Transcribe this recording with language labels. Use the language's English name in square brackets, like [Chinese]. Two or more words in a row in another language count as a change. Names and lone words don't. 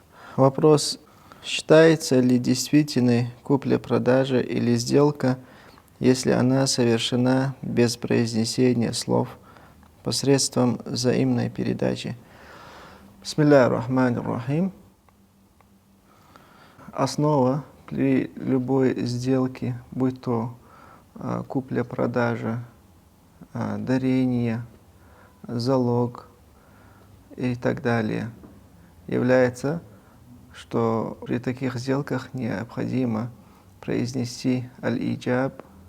[Russian] Вопрос, считается ли действительной купля-продажа или сделка, если она совершена без произнесения слов посредством взаимной передачи. [Arabic] بسم الله الرحمن الرحيم. [Russian] Основа при любой сделке, будь то купля-продажа, дарение, залог и так далее, является, что при таких сделках необходимо произнести аль-иджаб,